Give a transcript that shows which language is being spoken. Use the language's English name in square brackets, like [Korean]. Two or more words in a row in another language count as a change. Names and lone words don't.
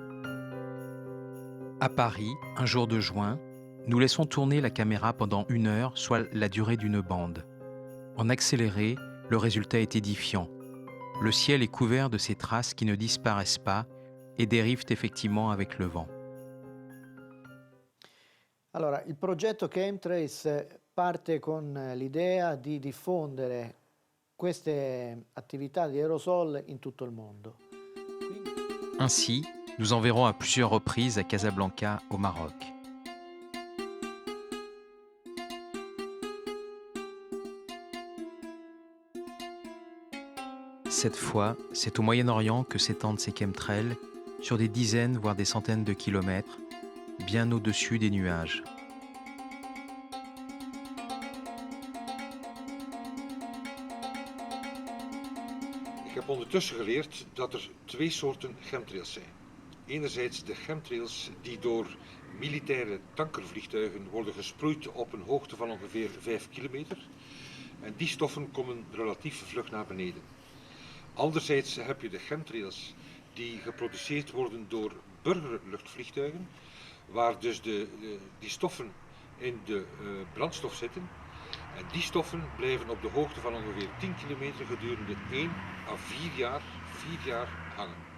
[French] À Paris, un jour de juin, nous laissons tourner la caméra pendant 1 heure, soit la durée d'une bande. En accéléré, le résultat est édifiant. Le ciel est couvert de ces traces qui ne disparaissent pas et dérivent effectivement avec le vent. [Italian] Allora, il progetto Chemtrails parte con l'idea di diffondere queste attività di aerosol in tutto il mondo. [French] Ainsi, nous enverrons à plusieurs reprises à Casablanca, au Maroc. Cette fois, c'est au Moyen-Orient que s'étendent ces chemtrails, sur des dizaines, voire des centaines de kilomètres, bien au-dessus des nuages. [Dutch] Ik heb ondertussen geleerd dat er twee soorten chemtrails zijn. Enerzijds de chemtrails die door militaire tankervliegtuigen worden gesproeid op een hoogte van ongeveer 5 kilometer. En die stoffen komen relatief vlug naar beneden. Anderzijds heb je de chemtrails die geproduceerd worden door burgerluchtvliegtuigen, waar dus die stoffen in de brandstof zitten. En die stoffen blijven op de hoogte van ongeveer 10 kilometer gedurende 1 à 4 jaar hangen.